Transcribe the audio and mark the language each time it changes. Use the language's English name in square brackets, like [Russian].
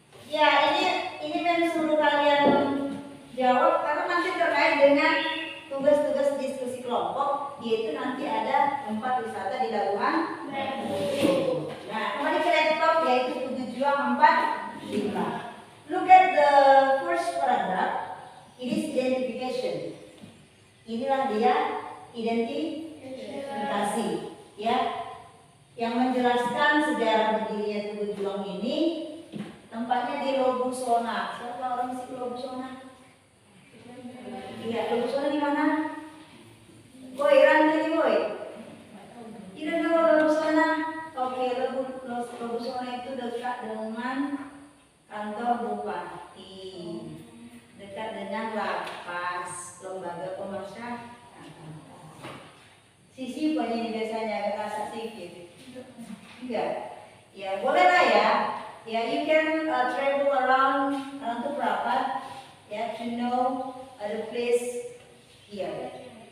[Indonesian] Ya, ini memang suruh kalian jawab karena nanti terkait dengan tugas-tugas diskusi kelompok, yaitu nanti ada tempat wisata di Labuhan. Nah, kembali ke laptop yaitu 7245. [English] Look at the first paragraph. It is identification. [Indonesian] Inilah dia identifikasi, ya, yang menjelaskan sejarah berdirinya Tugu Juang ini. Tempatnya di Lobusona. Siapa orang sih Lobusona? Iya, Lobusona di mana? Boy, Rantu boy. Tidak tahu Lobusona. Oke, Lobusona itu dekat dengan kantor bupati, dekat dengan lapas, lembaga pemasyarakatan. Sisi ini biasanya agak rasa sedikit. Enggak? Ya boleh lah ya. [English] Ya, you can travel around Rantu Prapat, [Indonesian] ya, [English] to know the place here.